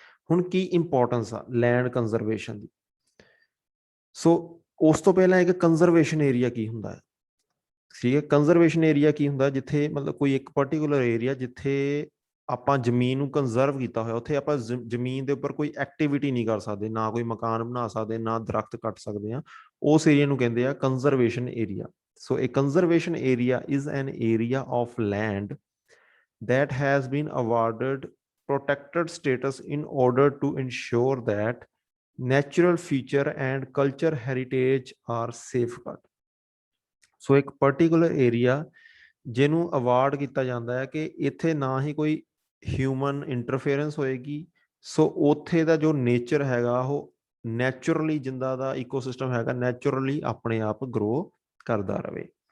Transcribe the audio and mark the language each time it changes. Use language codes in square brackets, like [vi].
[pa] ਹੁਣ ਕੀ ਇੰਪੋਰਟੈਂਸ ਆ land conservation ਦੀ। ਸੋ ਉਸ ਤੋਂ ਪਹਿਲਾਂ ਇੱਕ ਕੰਜ਼ਰਵੇਸ਼ਨ ਏਰੀਆ ਕੀ ਹੁੰਦਾ ਹੈ। ਠੀਕ ਹੈ, ਕੰਜ਼ਰਵੇਸ਼ਨ ਏਰੀਆ ਕੀ ਹੁੰਦਾ, ਜਿੱਥੇ ਮਤਲਬ ਕੋਈ ਇੱਕ ਪਾਰਟੀਕੂਲਰ ਏਰੀਆ ਜਿੱਥੇ ਆਪਾਂ ਜ਼ਮੀਨ ਨੂੰ ਕੰਜ਼ਰਵ ਕੀਤਾ ਹੋਇਆ, ਉੱਥੇ ਆਪਾਂ ਜ਼ਮੀਨ ਦੇ ਉੱਪਰ ਕੋਈ ਐਕਟੀਵਿਟੀ ਨਹੀਂ ਕਰ ਸਕਦੇ, ਨਾ ਕੋਈ ਮਕਾਨ ਬਣਾ ਸਕਦੇ, ਨਾ ਦਰਖਤ ਕੱਟ ਸਕਦੇ ਆ, ਉਸ ਏਰੀਆ ਨੂੰ ਕਹਿੰਦੇ ਆ ਕੰਜ਼ਰਵੇਸ਼ਨ ਏਰੀਆ। ਸੋ ਇਹ [en] Conservation area is an area of land that has been awarded protected status in order to ensure that natural feature and culture heritage are safeguarded. [pa] ਸੋ ਇੱਕ ਪਾਰਟੀਕੂਲਰ ਏਰੀਆ ਜਿਹਨੂੰ ਅਵਾਰਡ ਕੀਤਾ ਜਾਂਦਾ ਹੈ ਕਿ ਇੱਥੇ ਨਾ ਹੀ ਕੋਈ ਹਿਊਮਨ ਇੰਟਰਫੇਰੈਂਸ ਹੋਏਗੀ, ਸੋ ਉੱਥੇ ਦਾ ਜੋ ਨੇਚਰ ਹੈਗਾ ਉਹ ਨੈਚੁਰਲੀ, ਜਿੰਦਾ ਦਾ ਇਕੋਸਿਸਟਮ ਹੈਗਾ, ਨੈਚੁਰਲੀ ਆਪਣੇ ਆਪ ਗਰੋ ਕਰਦਾ ਰਹੇ।